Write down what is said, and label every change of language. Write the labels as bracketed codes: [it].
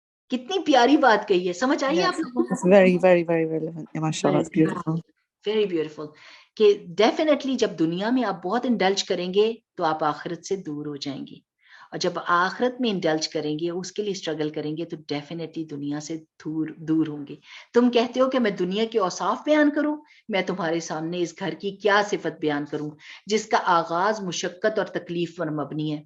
[ur] کتنی پیاری بات کہی ہے، سمجھ آئیے آپ لوگوں کو؟ [en] It's very, very, very relevant. Yeah, mashallah, it's beautiful. Very beautiful [ur] کہ ڈیفینیٹلی جب دنیا میں آپ بہت انڈلج کریں گے تو آپ آخرت سے دور ہو جائیں گے، اور جب آخرت میں انڈلج کریں گے، اس کے لیے اسٹرگل کریں گے، تو ڈیفینیٹلی دنیا سے دور ہوں گے. تم کہتے ہو کہ میں دنیا کے اوصاف بیان کروں، میں تمہارے سامنے اس گھر کی کیا صفت بیان کروں جس کا آغاز مشقت اور تکلیف پر مبنی ہے.